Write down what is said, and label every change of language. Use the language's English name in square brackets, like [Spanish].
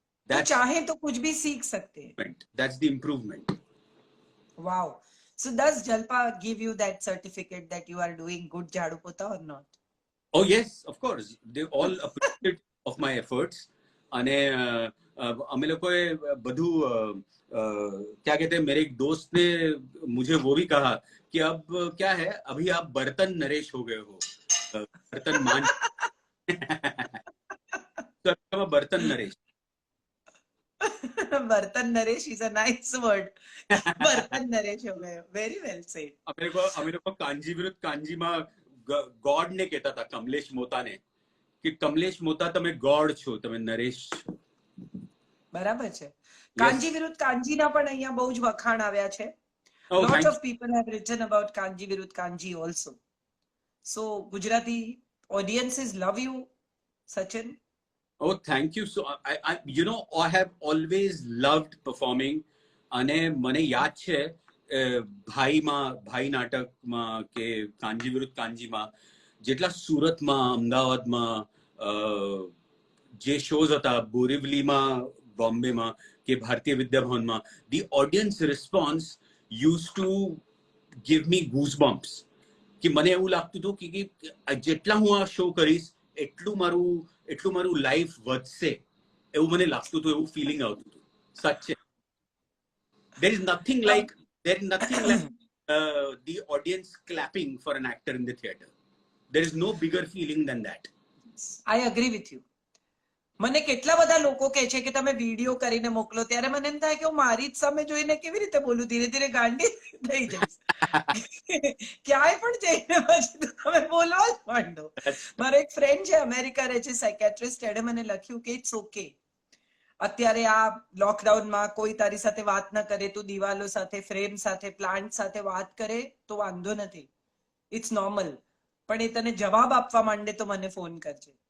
[Hindi] तो चाहे तो कुछ भी सीख सकते हैं. [English] That's the improvement. Wow. So does Jalpa give you that certificate that you are doing good jhadu pota or not? Oh yes, of course. They all appreciate of my efforts. [Gujarati] અને અમે લોકોએ બધું [Hindi] क्या कहते हैं, मेरे एक दोस्त ने मुझे वो भी कहा कि अब क्या है, अभी आप बर्तन नरेश हो गए हो, बर्तन मान. तो बर्तन नरेश. [English] Bartan Naresh is a nice word. [Hindi] बर्तन नरेश हो गए. [English] Very well said. [Gujarati] અમે લોકો કાંજી વિરુદ્ધ કાંજીમાં ગોડ ને કહેતા હતા, કમલેશ મોતાને, કે કમલેશ મોતા તમે ગોડ છો, તમે નરેશ છો. બરાબર છે. કાંજી વિરુદ્ધ કાંજીના પણ અહીંયા બહુ જ વખાણ આવ્યા છે. [English] Oh, Lot thank of people have written about Kanji Virudh Kanji also. So Gujarati audiences love you, Sachin. Oh, thank you. So I have always loved performing. [Gujarati] અને મને યાદ છે ભાઈ નાટકમાં કે કાંજી વિરુદ્ધ કાંજીમાં જેટલા સુરતમાં, અમદાવાદમાં જે શોઝ હતા, બોરીવલીમાં, બોમ્બેમાં કે ભારતીય વિદ્યાભવનમાં, [English] the audience response used to give me goosebumps. [Gujarati] કે મને એવું લાગતું હતું કે જેટલા હું આ શો કરીશ એટલું મારું લાઈફ વધશે, એવું મને લાગતું હતું, એવું ફિલિંગ આવતું હતું. સાચે. [English] There is nothing like the audience clapping for an actor in the theater. There is no bigger feeling than that. I agree with you. [Gujarati] મને કેટલા બધા લોકો કહે છે કે તમે વિડીયો કરીને મોકલો, ત્યારે મને એમ થાય કે હું મારી જ સામે જોઈને કેવી રીતે બોલું, ધીરે ધીરે ગાંડી થઈ જઈશ. ક્યાંય પણ જઈને પછી તો તમે બોલવા જ માંડો. મારો એક ફ્રેન્ડ છે, અમેરિકા રહે છે, સાયકેટ્રિસ્ટ, એણે મને લખ્યું કે [English] it's okay, [Gujarati] અત્યારે આ લોકડાઉનમાં કોઈ તારી સાથે વાત ન કરે, તું દિવાલો સાથે, ફ્રેમ સાથે, પ્લાન્ટ સાથે વાત કરે તો વાંધો નથી, [English] it's normal, [Gujarati] પણ એ તને જવાબ આપવા માંડે તો મને ફોન કરજે.